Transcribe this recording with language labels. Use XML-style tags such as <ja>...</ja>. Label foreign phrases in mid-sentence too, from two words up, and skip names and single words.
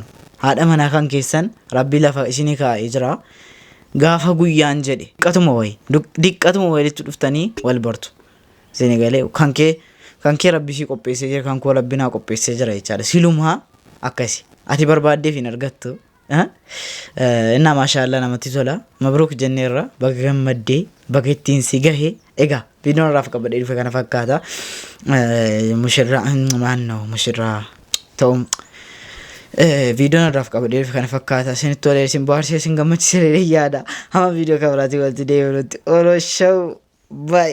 <om>Haadha manaa kan keessan Rabbi lafa isinii kaa'ee jira. Gaafa guyyaan jedhe diqqatuma walitti dhuftanii wal bartu. Senegalee kan kee Rabbi si qopheessee jira kan koo Rabbi naa qopheessee jira jechaadha. Silumaa akkasi ati barbaaddeef hin argattu እና ማሻአላ namatti tola mabruuk jenneerra baga gammaddee baga ittiin si gahe egaa viidiyoon irraa qabadhee dhufe kana fakkaata mushirraa maannoo mushirraa ta'um viidiyoon irraa qabadhee dhufe kana fakkaata isinitti tolee isin baarsee isin gammachiisee yaada hama viidiyoo kabiraatii walitti deebinutti olo</om> <en>show bye</en>